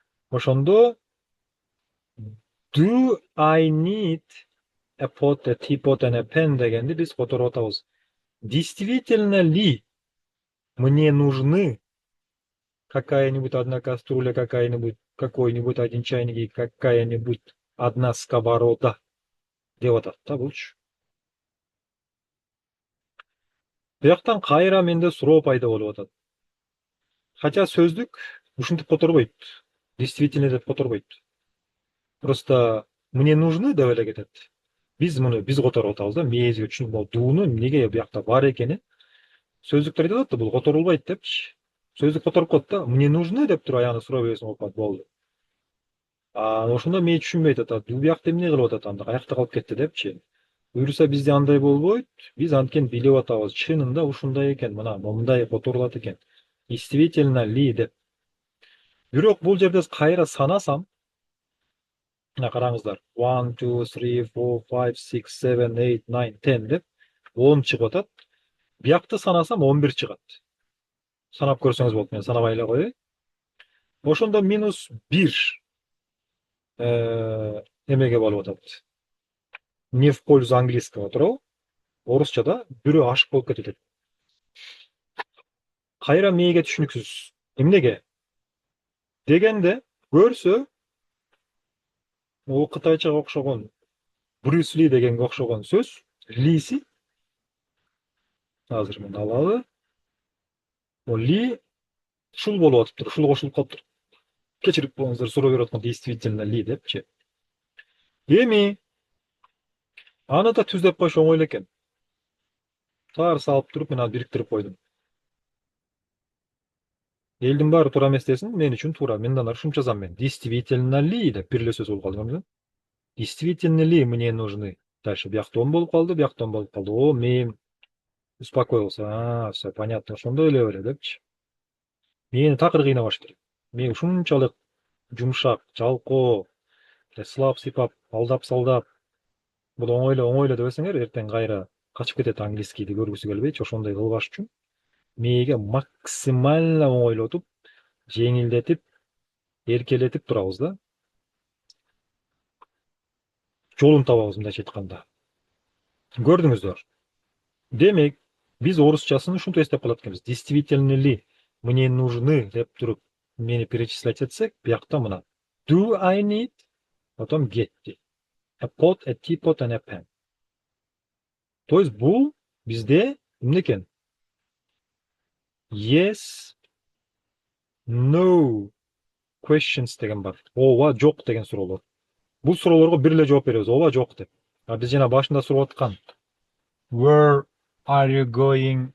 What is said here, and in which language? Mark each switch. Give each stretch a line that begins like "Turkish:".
Kyrgyz: Ошондо
English: do I need a pot, a teapot and a pen
Kyrgyz: дегенди биз которуп атабыз.
Russian: Действительно ли мне нужны какая-нибудь одна кастрюля, какой-нибудь один чайник и какая-нибудь одна сковорода
Kyrgyz: деп атат да булчу. Бияктан кайра менде суроо пайда болуп атат. Хотя сөздүк ушинтип которбойт. Действительно деп которбойт.
Russian: Просто мне нужны
Kyrgyz: деп эле кетет. Биз которуп атабыз да, мээзге түшүнүп дууну эмнеге биякта бар экенин. Сөздүктөр айтып атат да, бул которулбайт депчи. Сөздүк которуп коет да,
Russian: мне нужны
Kyrgyz: деп туруп аягына суроо бересиң болуп калат, болду. Ошондо мээ түшүнбөйт атат. Бул биякта эмне кылып атат анда, каякта калып кетти депчи. Буюрса бизде андай болбойт. Биз анткени билип атабыз. Чынында ушундай экен, мына мындай которулат экен. Действительно ли деп. Бирок бул жерде кайра санасам, мына караңыздар. 1, 2, 3, 4, 5, 6, 7, 8, 9, 10 деп 10 чыгып атат. Биякты санасам 11 чыгат. Санап көрсөңүз болот, мен санабай эле коеюн. Ошондо минус 1 эмеге болуп атат.
Russian: Не в пользу английского
Kyrgyz: туурабы? Орусчада бирөө ашык болуп кетет экен. Кайра мээге түшүнүксүз. Эмнеге? Дегенде көрсө кытайчага окшогон Брюс Ли дегенге окшогон сөз, лиси азыр мен алалы. Ли ушул болуп атыптыр, ушул кошулуп калыптыр. Кечирип коюңуздар, суроо берип аткан
Russian: действительно ли
Kyrgyz: депчи. Эми аны да түздөп коюш оңой эле экен. Таар салып туруп мен аны бириктирип койдум. Элдин баары туура эмес десин, мен үчүн туура. Мен аны ушинча жазам мен. Действительно ли деп бир эле сөз болуп калды.
Russian: Действительно ли мне нужны?
Kyrgyz: Дальше биякта 10 болуп калды, биякта 10 болуп калды. Мен
Russian: успокоился. Все понятно.
Kyrgyz: Ошондой эле беле депчи. Мени такыр кыйнабаш керек. Мен ушунчалык жумшак, жалкоо, сылап сыйпап, алдап-салдап, бул оңой эле дебесеңер, эртең кайра качып кетет английскийди көргүсү келбейчи. Ошондой кылбаш үчүн мээге максимально оңойлотуп, жеңилдетип, эркелетип турабыз да. Жолун табабыз мындайча айтканда. Көрдүңүздөр. Демек, биз орусчасын ушинтип эстеп калат экенбиз.
Russian: Действительно ли мне нужны
Kyrgyz: деп туруп мени перечислять этсек, биякта мына
English: do I need,
Russian: потом
English: get a pot, a teapot and a pen.
Kyrgyz: То есть бул бизде эмне экен?
English: Yes, no questions деген бар.
Kyrgyz: Ооба, жок деген суроолор. Бул суроолорго бир эле жооп беребиз, ооба, жок деп. Биз жана башында сурап аткан
English: where are you going?